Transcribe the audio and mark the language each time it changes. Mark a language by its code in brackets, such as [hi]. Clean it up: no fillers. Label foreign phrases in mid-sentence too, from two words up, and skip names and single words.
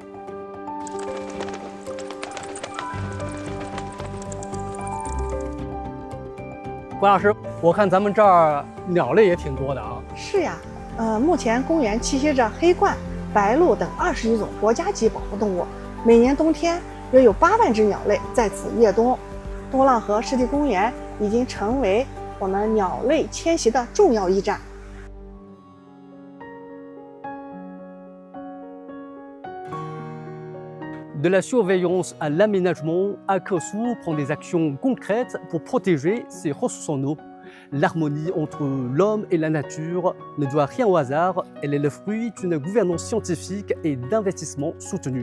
[zh] 关老师，我看咱们这儿鸟类也挺多的啊。是呀，目前公园栖息着黑鹳、白鹭等21种国家级保护动物，每年冬天约有8万只鸟类在此越冬。东浪河湿地公园已经成为我们鸟类迁徙的重要驿站。 [fr] De la surveillance à l'aménagement, Akresu prend des actions concrètes pour protéger ses ressources en eau. L'harmonie entre l'homme et la nature ne doit rien au hasard, elle est le fruit d'une gouvernance scientifique et d'investissement soutenu.